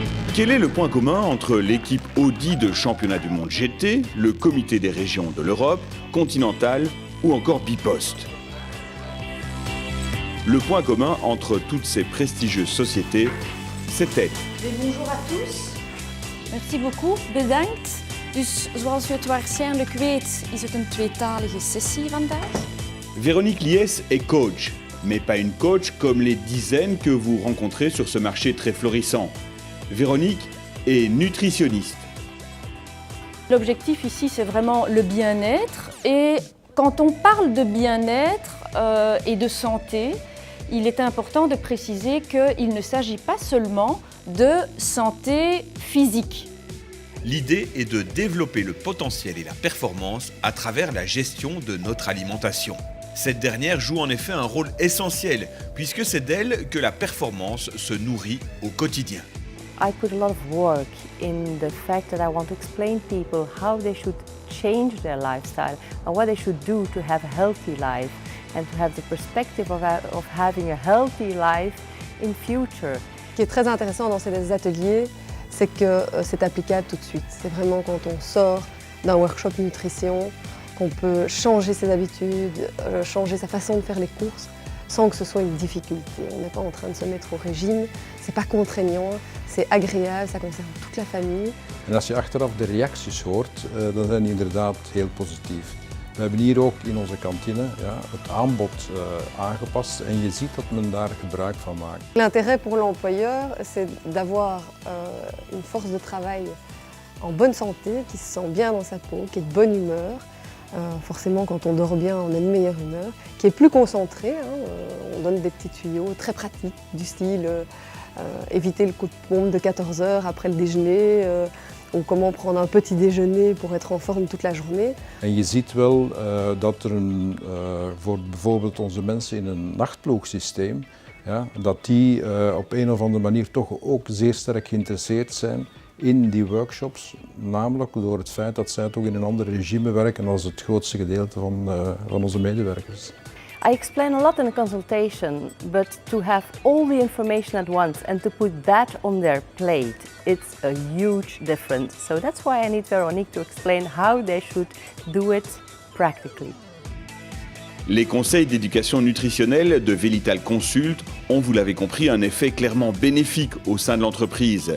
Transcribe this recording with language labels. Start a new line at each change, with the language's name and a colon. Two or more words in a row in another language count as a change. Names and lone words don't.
French: Quel est le point commun entre l'équipe Audi de championnat du monde GT, le comité des régions de l'Europe, Continental ou encore Bipost? Le point commun entre toutes ces prestigieuses sociétés, c'était... Bonjour à tous. Merci beaucoup,
Dutch: bedankt. Dus zoals u het waarschijnlijk weet, is het een tweetalige sessie vandaag.
French: Véronique Liès est coach, mais pas une coach comme les dizaines que vous rencontrez sur ce marché très florissant. Véronique est nutritionniste. L'objectif ici, c'est vraiment le bien-être. Et quand on parle de bien-être et de santé, il est important de préciser qu'il ne s'agit pas seulement de santé physique. L'idée est de développer le potentiel et la performance à travers la gestion de notre alimentation. Cette dernière joue en effet un rôle essentiel, puisque c'est d'elle que la performance se nourrit au quotidien.
English: I put a lot of work in the fact that I want to explain people how they should change their lifestyle and what they should do to have a healthy life and to have the perspective of having a healthy life in future.
French: Ce qui est très intéressant dans ces ateliers, c'est que c'est applicable tout de suite. C'est vraiment quand on sort d'un workshop nutrition qu'on peut changer ses habitudes, changer sa façon de faire les courses sans que ce soit une difficulté. On n'est pas en train de se mettre au régime, c'est pas contraignant, c'est agréable, ça concerne toute la famille.
Dutch: En als je achteraf de reacties hoort, dan zijn die inderdaad heel positief. We hebben hier ook in onze kantine het aanbod aangepast en je ziet dat men daar gebruik van maakt.
French: L'intérêt pour l'employeur, c'est d'avoir une force de travail en bonne santé, qui se sent bien dans sa peau, qui est de bonne humeur. Forcément, quand on dort bien, on a une meilleure humeur, qui est plus concentrée. On donne des petits tuyaux très pratiques, du style éviter le coup de pompe de 14 heures après le déjeuner, ou comment prendre un petit déjeuner pour être en forme toute la journée.
Dutch: En je ziet wel dat er voor bijvoorbeeld onze mensen in een nachtploegsysteem, dat die op een of andere manier toch ook zeer sterk geïnteresseerd zijn in die workshops, namelijk door het feit dat zij toch in een ander regime werken als het grootste gedeelte van onze medewerkers.
English: I explain a lot in a consultation, but to have all the information at once and to put that on their plate, it's a huge difference. So that's why I need Véronique to explain how they should do it practically.
French: Les conseils d'éducation nutritionnelle de Vélital Consult ont, vous l'avez compris, un effet clairement bénéfique au sein de l'entreprise.